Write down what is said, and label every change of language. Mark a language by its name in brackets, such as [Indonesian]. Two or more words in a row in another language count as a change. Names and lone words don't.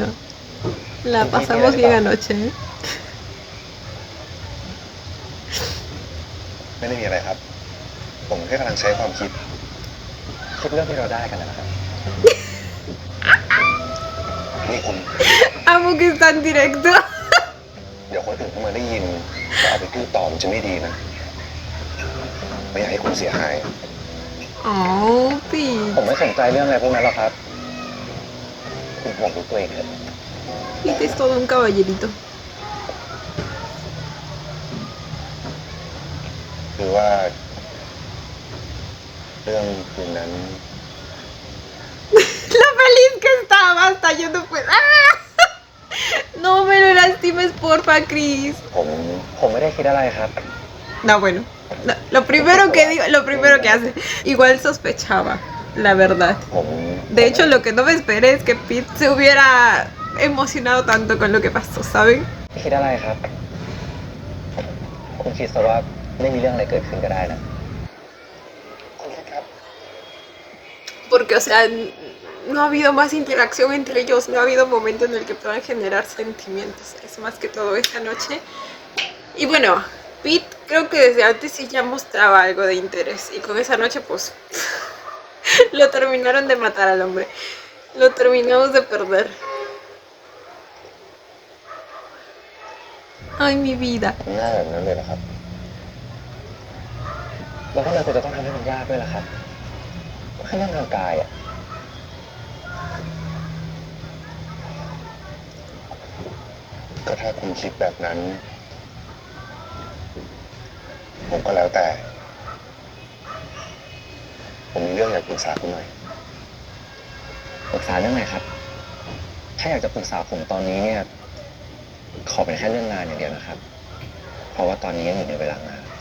[Spanish] La pasamos bien anoche, ¿eh? [Thai] ไม่ได้มีอะไรครับ ผมแค่กำลังใช้ความคิดเรื่องที่เราได้กันนะครับ นี่คุณ [Spanish] Amo que es tan directo. [Thai] เดี๋ยวคนอื่นเข้ามาได้ยินจะเอาไปพูดต่อมันจะไม่ดีนะไม่อยากให้คุณเสียหาย [Spanish] Oh, Pete. [Thai] ผมไม่สนใจเรื่องอะไรพวกนั้นหรอกครับ ผคุณห่วงลูกตัวเองเถอะ [Spanish] Pete es todo un caballerito. [Thai] คือว่าเรื่องคืนนั้น [Spanish] Lo feliz que estaba, hasta yo no puedo. ¡Ah! No me lo lastimes, porfa, Chris. [Thai] ผมไม่ได้คิดอะไรครับ [Spanish] No, bueno. No, lo primero que digo, lo primero que hace. Igual sospechaba, la verdad. [Thai] ผม [Spanish] De hecho, lo que no me esperé es que Pete se hubiera emocionado tanto con lo que pasó, ¿saben? [Thai] ไม่คิดอะไรครับ คุณคิดซะว่าไม่มีเรื่องอะไรเกิดขึ้นก็ได้นะคุณคิดครับ [Spanish] Porque, o sea, no ha habido más interacción entre ellos, no ha habido momento en el que puedan generar sentimientos. Es más que todo esta noche. Y bueno, Pete creo que desde antes sí ya mostraba algo de interés. Y con esa noche, pues, lo terminaron de matar al hombre. Lo terminamos de perder. Ay, mi vida. [Thai] ง่ายแบบนั้นเลยนะครับ แล้วทำไมคุณจะต้องทำให้มันยากด้วยล่ะครับแค่เรื่องทางกายอ่ะ ก็ถ้าคุณคิดแบบนั้น ผมก็แล้วแต่ ผมมีเรื่องอยากปรึกษาคุณหน่อยปรึกษาเรื่องไหนครับ ถ้าอยากจะปรึกษาผมตอนนี้เนี่ย ขอเป็นแค่เรื่องงานอย่างเดียวนะครับ เพราะว่าตอนนี้ยังอยู่ในเวลางาน